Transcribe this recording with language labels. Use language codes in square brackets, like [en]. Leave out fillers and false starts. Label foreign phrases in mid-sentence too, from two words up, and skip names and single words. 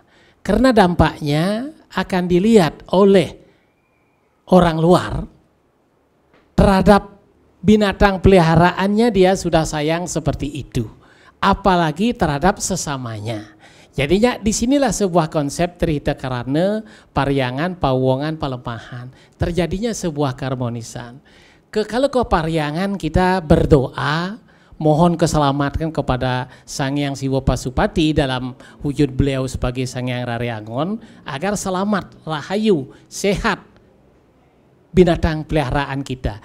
[id] Karena dampaknya akan dilihat oleh orang luar terhadap binatang peliharaannya, dia sudah sayang seperti itu. Apalagi terhadap sesamanya. Jadinya disinilah sebuah konsep trihita karana, paryangan, pawongan, palemahan. Terjadinya sebuah keharmonisan. Kalau ke paryangan kita berdoa, mohon keselamatan kepada Sang Hyang Siwa Pasupati dalam wujud beliau sebagai Sang Hyang Raryangon, agar selamat, rahayu, sehat binatang peliharaan kita.